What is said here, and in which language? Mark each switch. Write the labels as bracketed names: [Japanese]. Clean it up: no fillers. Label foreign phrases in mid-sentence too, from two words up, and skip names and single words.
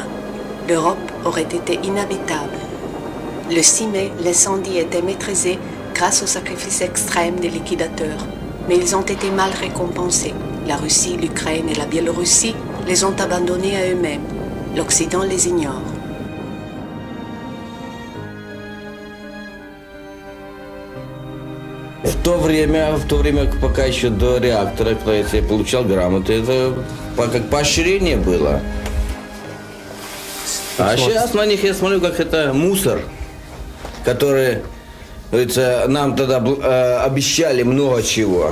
[French] L'Europe aurait été inhabitable. Le 6 mai, l'incendie était maîtrisé grâce au sacrifice extrême des liquidateurs. Mais ils ont été mal récompensés. La Russie, l'Ukraine et la Biélorussie les ont abandonnés à eux-mêmes. L'Occident les ignore. [Russian] В то время, пока еще до реактора, когда я получал грамоты, это как поощрение было. А сейчас на них я смотрю, как это мусор, который, говорится, нам тогда обещали много чего.